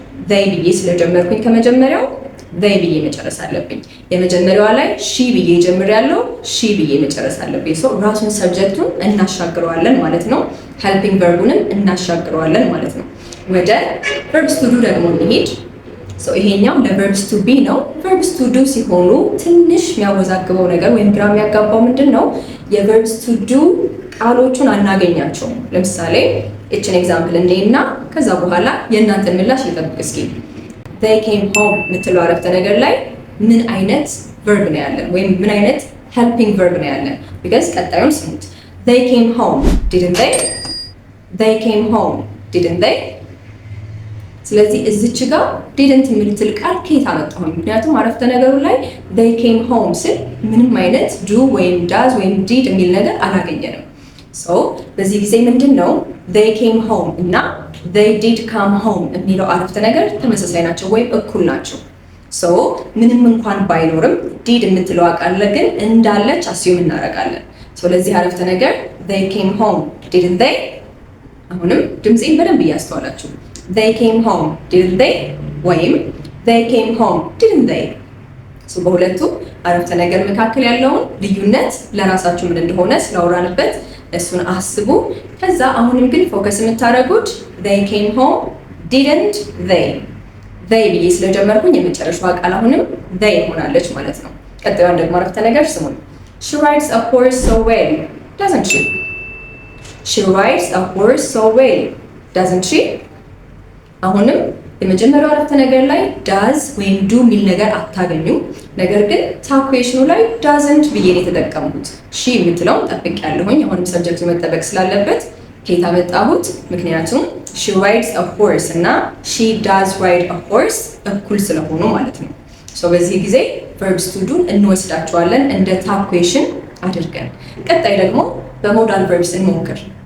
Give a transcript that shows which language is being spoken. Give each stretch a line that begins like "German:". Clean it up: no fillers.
Amharic: they ብዬ ስለጀመርኩኝ ከመጀመሪያው they ብዬ መጨረስ አለብኝ። የመጀመሪያዋ ላይ ሺ ብዬ ጀምሬያለሁ፣ ሺ ብዬ መጨረስ አለብኝ። ራሱን ሰብጀክቱን እናሻግረዋለን ማለት ነው። ሄልፒንግ ቨርቡንም እናሻግረዋለን ማለት ነው። ወደ ቨርብስ ቱ ዱ ደግሞ እንሂድ። ይሄኛው ለቨርብስ ቱ ቢ ነው። ቨርብስ ቱ ዱ ሲሆኑ ትንሽ የሚያወዛግበው ነገር ወይም ግራ የሚያጋባው ምንድን ነው? የቨርብስ ቱ ዱ ቃሎቹን አናገኛቸውም። ለምሳሌ እችን ኤግዛምፕል እንዴና ከዛ በኋላ የእናንተን ምላሽ ልጠብቅ እስኪ።
English: they came home
Amharic: የምትለው አረፍተ ነገር ላይ ምን አይነት verb ነው ያለን ወይም ምን አይነት helping verb ነው ያለን?
English: because
Amharic: ቀጣዩን ስሙት።
English: they came home didn't they? they came home didn't they?
Amharic: ስለዚህ እዚች ጋር didn't የምትል ቃል ከየት አመጣሁኝ? ምክንያቱም አረፍተ ነገሩ ላይ
English: they came home
Amharic: ስል ምንም አይነት do ወይም does ወይም did የሚል ነገር አላገኘንም። በዚህ ጊዜ ምንድን ነው they came home እና
English: they did come home
Amharic: የሚለው አረፍተ ነገር ተመሳሳይ ናቸው ወይም እኩል ናቸው። ምንም እንኳን ባይኖርም did የምትለው ቃል ግን እንዳለች አስዩም እናደርጋለን። ለዚህ አረፍተ ነገር
English: they came home didn't they?
Amharic: አሁንም ድምጼን በደንብ እያስተዋላችሁ
English: they came home didn't they ወይም they came home didn't they?
Amharic: በሁለቱ አረፍተ ነገር መካከል ያለውን ልዩነት ለራሳችሁ ምን እንደሆነ ስላወራንበት እሱን አስቡ። ከዛ አሁንም ግን ፎከስ የምታደርጉት
English: they came home didn't they
Amharic: ብዬ ስለጀመርኩኝ የመጨረሻዋ ቃል አሁንም they ሆናለች ማለት ነው። ቀጣዩን ደግሞ አረፍተ ነገር ስሙን።
English: she rides a horse so well doesn't she? she rides a horse so well doesn't she?
Amharic: አሁንም የመጀመሪያው አረፍተ ነገር ላይ does ወይም do የሚል ነገር አታገኙ። ነገር ግን ታኩዌሽኑ ላይ doesn't ብዬ ነው የተጠቀምኩት። she የምትለውን ጠብቄያለሁኝ። አሁንም ሰብጀክቱ መጠበቅ ስላለበት ከየት አመጣሁት? ምክንያቱም
English: she rides a horse
Amharic: እና
English: she does ride a horse
Amharic: እኩል ስለሆኑ ማለት ነው። በዚህ ጊዜ verbs to do እንወስዳቸዋለን እንደ ታኩዌሽን አድርገን። ቀጣይ ደግሞ በሞዳል verbs እንሞክር።